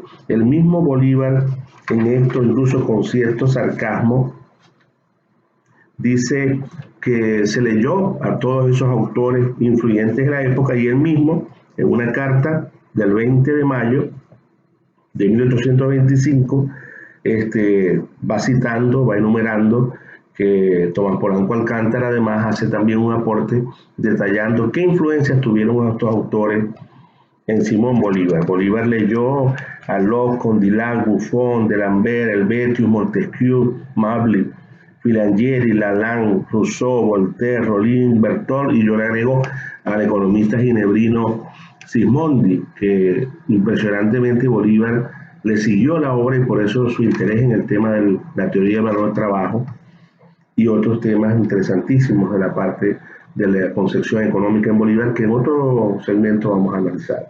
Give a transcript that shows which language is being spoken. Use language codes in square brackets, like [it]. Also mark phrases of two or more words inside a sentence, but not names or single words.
[es] El mismo Bolívar, en esto incluso con cierto sarcasmo, dice que se leyó a todos esos autores influyentes de la época y él mismo, en una carta del 20 de mayo de 1825, va citando, va enumerando que Tomás Polanco Alcántara además hace también un aporte detallando qué influencias tuvieron estos autores en Simón Bolívar. Bolívar leyó a Locke, Condillac, Buffon, D'Alembert, Helvetius, Montesquieu, Mably, Filangieri, Lalande, Rousseau, Voltaire, Rollin, Bertolt, y yo le agrego al economista ginebrino Sismondi, que impresionantemente Bolívar le siguió la obra y por eso su interés en el tema de la teoría del valor del trabajo y otros temas interesantísimos de la parte de la concepción económica en Bolívar, que en otro segmento vamos a analizar.